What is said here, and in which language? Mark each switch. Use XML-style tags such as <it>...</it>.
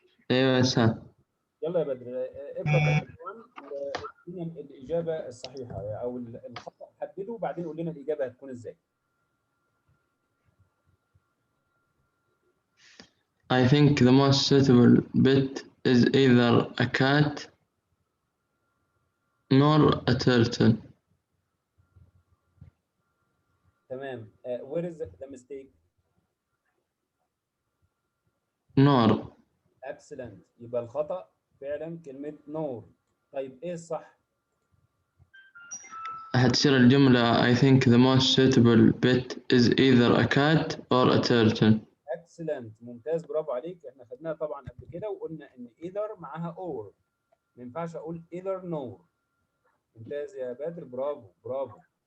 <ar>أيوة يا أستاذ. يلا يا بدر ابدأ وادينا الإجابة الصحيحة أو الخطأ، حدده وبعدين قول لنا الإجابة هتكون إزاي.</ar> <en>I think the most suitable bit is either a cat nor a turtle. تمام. where is the mistake؟ nor. excellent.</en> <ar>يبقى الخطأ فعلا كلمة نور. طيب ايه الصح؟ هتصير الجملة</ar> <en>I think the most suitable bit is either a cat or a turtle.</en> <ar>excellent. ممتاز، برافو عليك. احنا خدناها طبعا قبل كده وقلنا ان either معاها or، ما ينفعش اقول either nor. ممتاز يا بدر، برافو برافو.</ar>